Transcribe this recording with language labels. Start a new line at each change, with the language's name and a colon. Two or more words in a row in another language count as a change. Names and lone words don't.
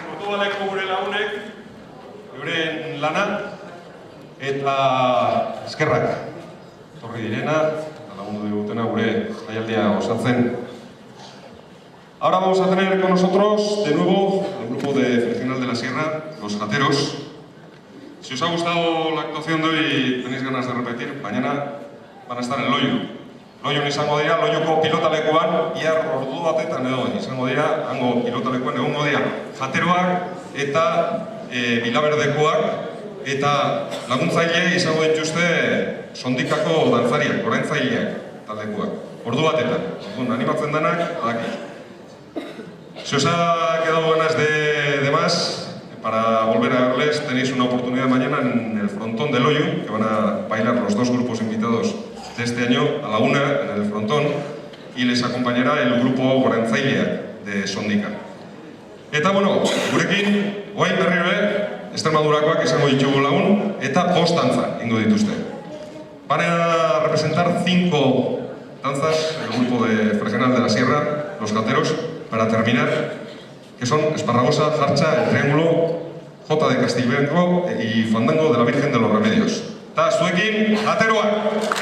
Basque: Portugaleko gure lagunek, euren lana, eta eskerrak. Torri direna, eta lagundu digutena gure jaialdia osatzen.
Spanish: Ahora vamos a tener con nosotros de nuevo el grupo de Fregenal de la Sierra, Los Jateros. Si os ha gustado la actuación de hoy y tenéis ganas de repetir, mañana van a estar en Loiu.
Basque: Loiun izango dira, Loiuko pilotalekuan, ia ordu batetan edo izango dira, hango pilotalekuan egongo dira jateroak eta bilaberdekoak eta laguntzaile izango dituzte sondikako dantzariak, oraintzaileak taldekuak. Ordu batetan, animatzen danak, badaki.
Spanish: Si os ha quedado ganas de más, para volver a verles, tenéis una oportunidad mañana en el frontón de Loiu, que van a bailar los dos grupos invitados de este año a la una en el frontón, y les acompañará el grupo Gorantzaileak de Sondika.
Basque: Eta bueno, gurekin, guain berriro Extremadurakoak izango ditugu lagun, eta bost dantza ingo dituzte.
Spanish: Van a representar 5 danzas, el grupo de Fregenal de la Sierra, Los Jateros, para terminar, que son Esparragosa, Jarcha, El Triángulo, Jota de Castilblanco y Fandango de la Virgen de los Remedios.
Basque: Ta zuekin, jateroak!